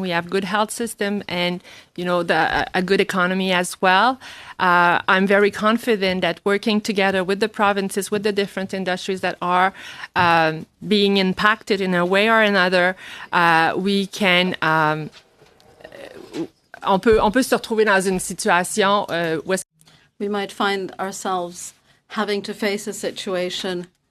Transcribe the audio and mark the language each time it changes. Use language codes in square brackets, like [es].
[en] We have good health system and, a good economy as well. I'm very confident that working together with the provinces, with the different industries that are being impacted in a way or another, we can. [fr] On peut se retrouver dans une situation où [en] we might find ourselves having to face a situation.